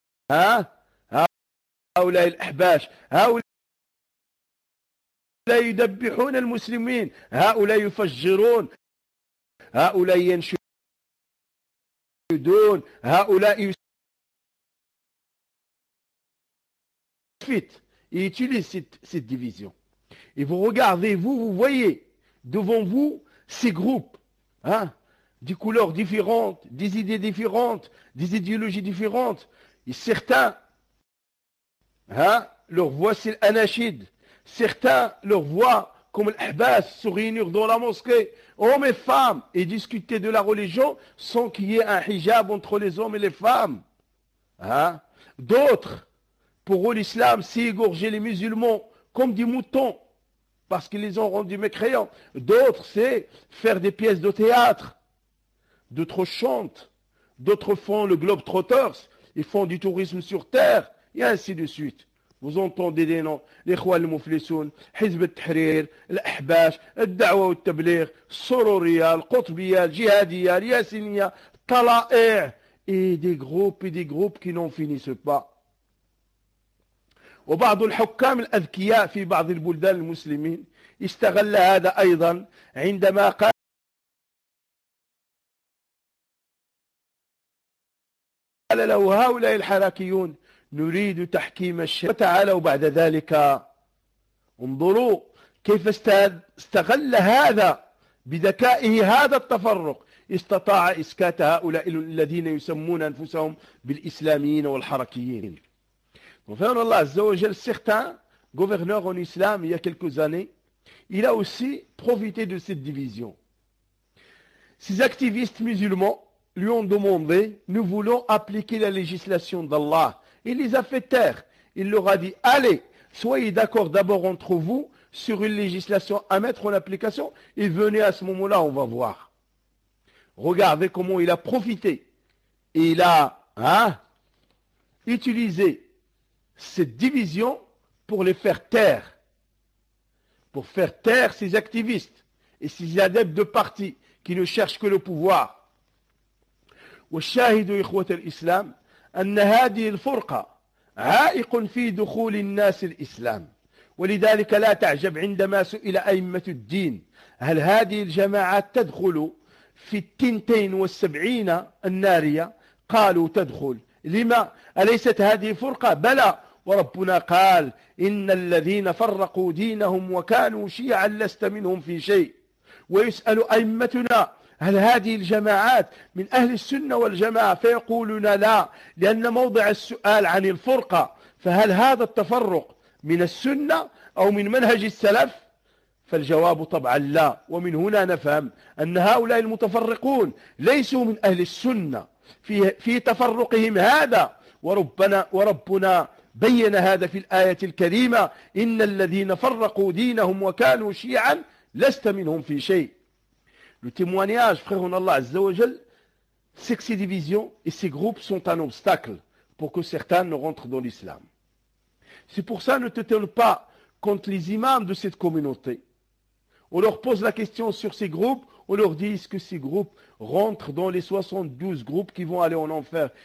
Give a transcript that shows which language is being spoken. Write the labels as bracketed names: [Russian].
[Arabic] هؤلاء الأحباش، هؤلاء يدبحون المسلمين، هؤلاء يفجرون، هؤلاء ينشدون، هؤلاء [French] Et utilise cette division. Et vous regardez, vous voyez devant vous ces groupes, hein, des couleurs différentes, des idées différentes, des idéologies différentes. Et certains, hein, leur voix c'est l'anachide. Certains, leur voix comme l'Ahbas, se réunir dans la mosquée, hommes et femmes, et discuter de la religion sans qu'il y ait un hijab entre les hommes et les femmes. Hein. D'autres, pour eux, l'islam, c'est égorger les musulmans comme des moutons, parce qu'ils les ont rendus mécréants. D'autres, c'est faire des pièces de théâtre. D'autres chantent. D'autres font le Globetrotters. Ils font du tourisme sur terre. Et ainsi de suite. Vous entendez des noms. Les Khouan al-Mouflissoun, Hizb al-Tahrir, l'Ahbash, al-Da'wa al-Tablir, Sororia, al-Qutbiya, al-Jihadiya, al-Yassinia, Tala'i'. Et des groupes et des groupes qui n'en finissent pas. [Arabic] وبعض الحكام الأذكياء في بعض البلدان المسلمين استغل هذا أيضا عندما قال له هؤلاء الحراكيون نريد تحكيم الشريعة وتعالوا بعد ذلك انظروا كيف استغل هذا بذكائه هذا التفرق استطاع إسكات هؤلاء الذين يسمون أنفسهم بالإسلاميين والحركيين. [French] Enfin, Allah Azza wa Jal, certain gouverneur en islam, il y a quelques années, il a aussi profité de cette division. Ces activistes musulmans lui ont demandé, nous voulons appliquer la législation d'Allah. Il les a fait taire. Il leur a dit, allez, soyez d'accord d'abord entre vous sur une législation à mettre en application et venez à ce moment-là, on va voir. Regardez comment il a profité. Et il a utilisé cette division pour les faire taire, pour faire taire ces activistes et ces adeptes de parti qui ne cherchent que le pouvoir. [Arabic] والشاهد إخوة الإسلام أن هذه الفرقة عائق في دخول الناس الإسلام ولذلك لا تعجب عندما سئل أئمة الدين هل هذه الجماعات تدخل في 72 النارية قالوا تدخل لما أليست هذه فرقة بلى وربنا قال إن الذين فرقوا دينهم وكانوا شيعا لست منهم في شيء ويسأل أئمتنا هل هذه الجماعات من أهل السنة والجماعة فيقولون لا لأن موضع السؤال عن الفرقة فهل هذا التفرق من السنة أو من منهج السلف فالجواب طبعا لا ومن هنا نفهم أن هؤلاء المتفرقون ليسوا من أهل السنة في تفرقهم هذا وربنا بين هذا في الآية الكريمة إن الذين فرقوا دينهم وكانوا شيعا لست منهم في شيء. [French] Le témoignage, frère en Allah Azza wa Jal, c'est que ces divisions et ces groupes sont un obstacle pour que certains ne rentrent dans l'islam. C'est pour ça, ne t'étonne pas quand les imams de cette communauté, on leur pose la question sur ces groupes, on leur dit, est-ce que ces groupes rentrent dans les 72 groupes qui vont aller en enfer?